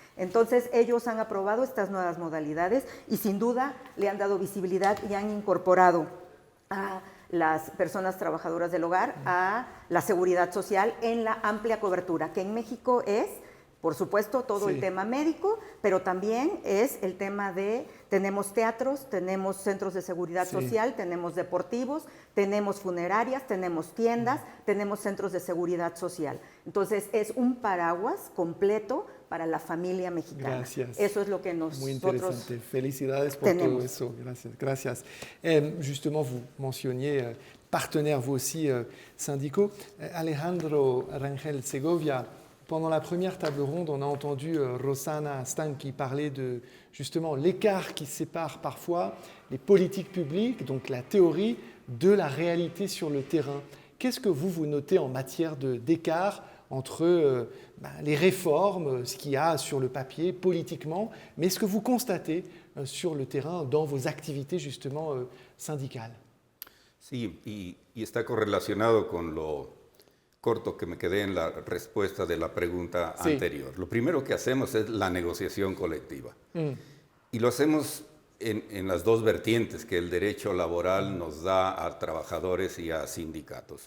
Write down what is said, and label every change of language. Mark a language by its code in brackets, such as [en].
[es] Entonces, ellos han aprobado estas nuevas modalidades y sin duda le han dado visibilidad y han incorporado a las personas trabajadoras del hogar a la seguridad social en la amplia cobertura, que en México es, por supuesto, todo el tema médico, pero también es el tema de, tenemos teatros, tenemos centros de seguridad social, tenemos deportivos, tenemos funerarias, tenemos tiendas, tenemos centros de seguridad social. Entonces, es un paraguas completo para la familia mexicana. Gracias. Eso es lo que nosotros Muy interesante. Felicidades por todo eso. Gracias. Gracias. [fr] Justement, vous mentionniez partenaires, vous aussi, syndicaux. Alejandro Rangel Segovia, pendant la première table ronde, on a entendu Rosana Stanchi parler de justement l'écart qui sépare parfois les politiques publiques, donc la théorie, de la réalité sur le terrain. Qu'est-ce que vous notez en matière d'écart entre les réformes, ce qu'il y a sur le papier, politiquement, mais ce que vous constatez sur le terrain dans vos activités justement syndicales? [es] Sí, y está correlacionado con lo corto que me quedé en la respuesta de la pregunta anterior. Lo primero que hacemos es la negociación colectiva. Y lo hacemos en las dos vertientes que el derecho laboral nos da a trabajadores y a sindicatos.